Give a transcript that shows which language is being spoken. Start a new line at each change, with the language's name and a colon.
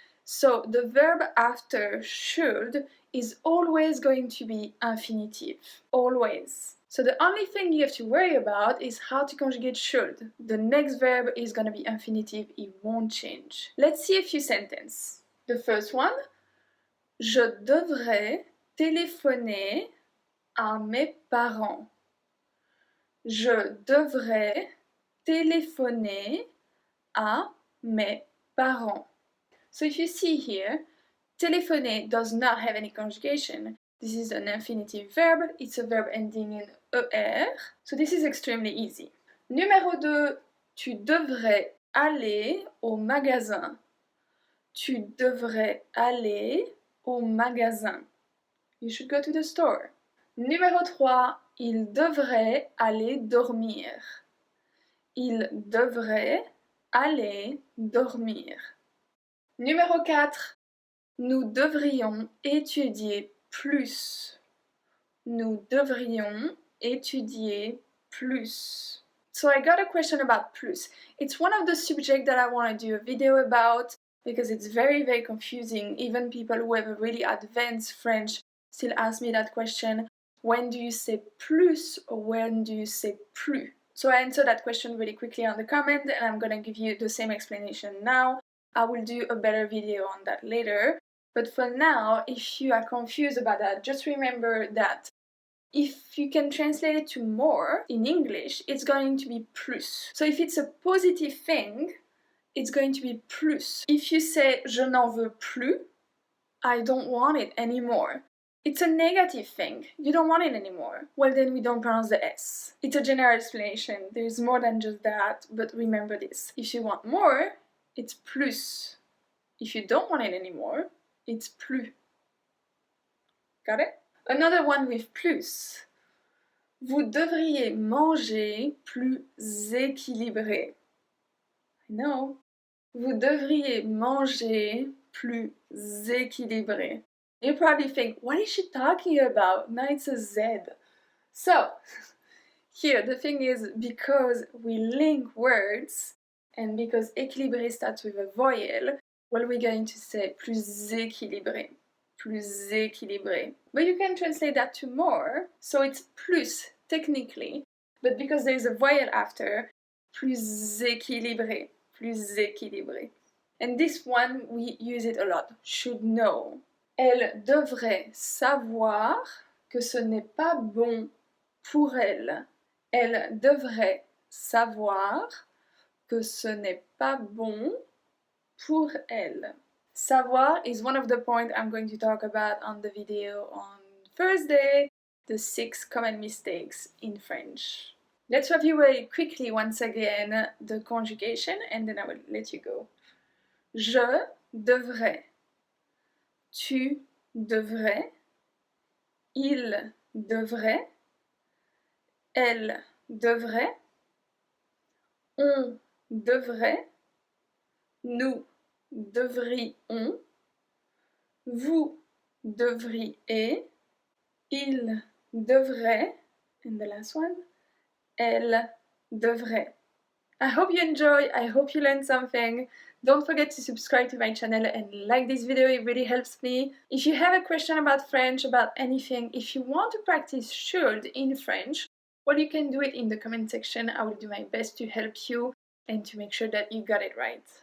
English: So the verb after should is always going to be infinitive. Always. So the only thing you have to worry about is how to conjugate should. The next verb is going to be infinitive, it won't change. Let's see a few sentences. The first one,
French: je devrais téléphoner à mes parents. Je devrais téléphoner à mes parents.
English: So if you see here, téléphoner does not have any conjugation. This is an infinitive verb, it's a verb ending in ER, so this is extremely easy.
French: Numéro 2, tu devrais aller au magasin. Tu devrais aller au magasin.
English: You should go to the store.
French: Numéro 3, il devrait aller dormir. Il devrait aller dormir. Numéro 4, nous devrions étudier plus. Nous devrions étudier plus.
English: So I got a question about plus. It's one of the subjects that I want to do a video about because it's very, very confusing. Even people who have a really advanced French still ask me that question. When do you say plus or when do you say plus? So I answered that question really quickly on the comment, and I'm gonna give you the same explanation now. I will do a better video on that later. But for now, if you are confused about that, just remember that if you can translate it to more in English, it's going to be plus. So if it's a positive thing, it's going to be plus. If you say
French: je n'en veux plus,
English: I don't want it anymore, it's a negative thing. You don't want it anymore. Well, then we don't pronounce the S. It's a general explanation. There's more than just that, but remember this. If you want more, it's plus. If you don't want it anymore, it's plus. Got it? Another one with plus.
French: Vous devriez manger plus équilibré.
English: I know.
French: Vous devriez manger plus équilibré.
English: You probably think, what is she talking about? Now it's a Z. So, here the thing is, because we link words, and because équilibré starts with a voyelle, well, we're going to say
French: plus équilibré. Plus équilibré.
English: But you can translate that to more, so it's plus technically, but because there's a voyelle after,
French: plus équilibré.
English: Plus équilibré. And this one, we use it a lot. Should know.
French: Elle devrait savoir que ce n'est pas bon pour elle. Elle devrait savoir que ce n'est pas bon pour elle.
English: Savoir is one of the points I'm going to talk about on the video on Thursday, the 6 common mistakes in French. Let's review very quickly once again the conjugation and then I will let you go.
French: Je devrais, tu devrais, il devrait, elle devrait, on devrait, nous devrions, vous devriez, il devrait,
English: and the last one,
French: elle devrait.
English: I hope you enjoy, I hope you learned something. Don't forget to subscribe to my channel and like this video, it really helps me. If you have a question about French, about anything, if you want to practice should in French, well, you can do it in the comment section. I will do my best to help you and to make sure that you got it right.